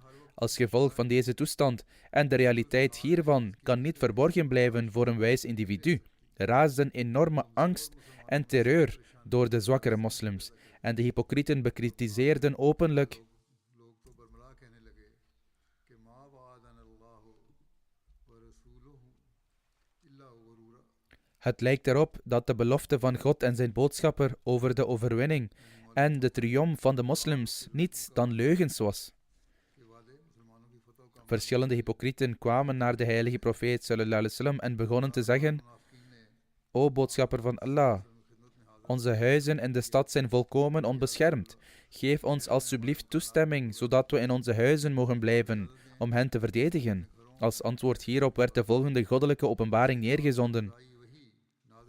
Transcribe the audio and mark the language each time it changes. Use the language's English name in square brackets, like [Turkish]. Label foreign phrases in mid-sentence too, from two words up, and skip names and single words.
[Dutch] Als gevolg van deze toestand en de realiteit hiervan kan niet verborgen blijven voor een wijs individu, raasden enorme angst en terreur door de zwakkere moslims en de hypocrieten bekritiseerden openlijk Het lijkt erop dat de belofte van God en zijn boodschapper over de overwinning en de triomf van de moslims niets dan leugens was. Verschillende hypocrieten kwamen naar de heilige profeet [Arabic] صلى الله عليه وسلم [Dutch] en begonnen te zeggen: O boodschapper van Allah, onze huizen in de stad zijn volkomen onbeschermd. Geef ons alstublieft toestemming, zodat we in onze huizen mogen blijven, om hen te verdedigen. Als antwoord hierop werd de volgende goddelijke openbaring neergezonden.